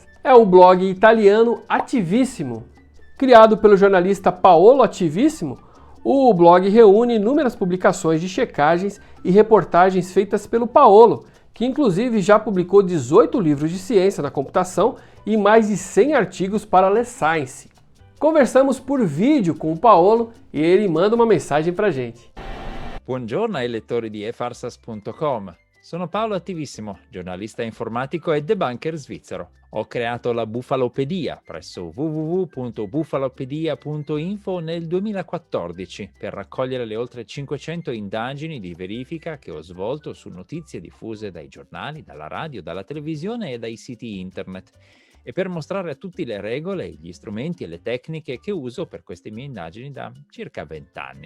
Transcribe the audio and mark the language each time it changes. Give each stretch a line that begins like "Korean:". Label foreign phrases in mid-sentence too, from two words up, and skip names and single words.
Portuguese: É o blog italiano Attivissimo. Criado pelo jornalista Paolo Attivissimo, o blog reúne inúmeras publicações de checagens e reportagens feitas pelo Paolo, que inclusive já publicou 18 livros de ciência da computação e mais de 100 artigos para Le Science. Conversamos por vídeo com o Paolo e ele manda uma mensagem pra gente.
Italian: Buongiorno ai lettori di efarsas.com. Sono Paolo Attivissimo, giornalista informatico e debunker svizzero. Ho creato la Bufalopedia presso www.bufalopedia.info nel 2014 per raccogliere le oltre 500 indagini di verifica che ho svolto su notizie diffuse dai giornali, dalla radio, dalla televisione e dai siti internet e per mostrare a tutti le regole, gli strumenti e le tecniche che uso per queste mie indagini da circa 20 anni.